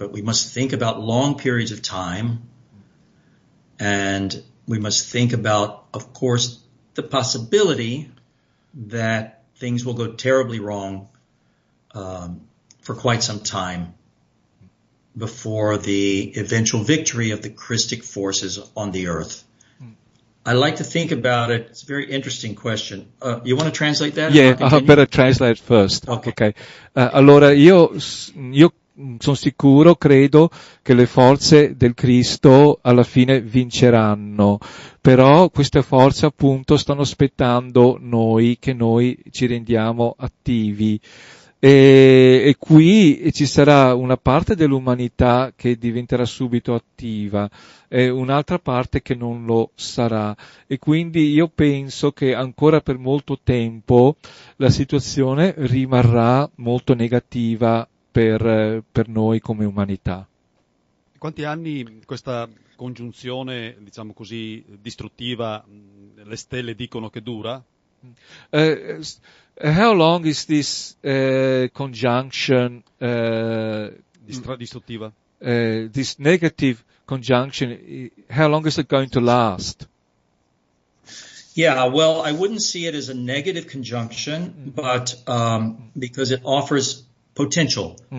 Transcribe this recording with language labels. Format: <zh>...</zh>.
<en>But we must think about long periods of time, and we must think about, of course, the possibility that things will go terribly wrong for quite some time before the eventual victory of the Christic forces on the earth. I like to think about it. It's a very interesting question. You want to translate that? Yeah, I better translate first. Okay.</en> <it>Allora io sono sicuro, credo che le forze del Cristo alla fine vinceranno, però queste forze appunto stanno aspettando noi, che noi ci rendiamo attivi. E qui ci sarà una parte dell'umanità che diventerà subito attiva e un'altra parte che non lo sarà, e quindi io penso che ancora per molto tempo la situazione rimarrà molto negativa per noi come umanità. Quanti anni questa congiunzione, diciamo così, distruttiva, le stelle dicono che dura?</it> <en>How long is this conjunction?</en> <it>Distruttiva.</it> <en>This negative conjunction, how long is it going to last? Yeah, well, I wouldn't see it as a negative conjunction, but because it offers potential.</en>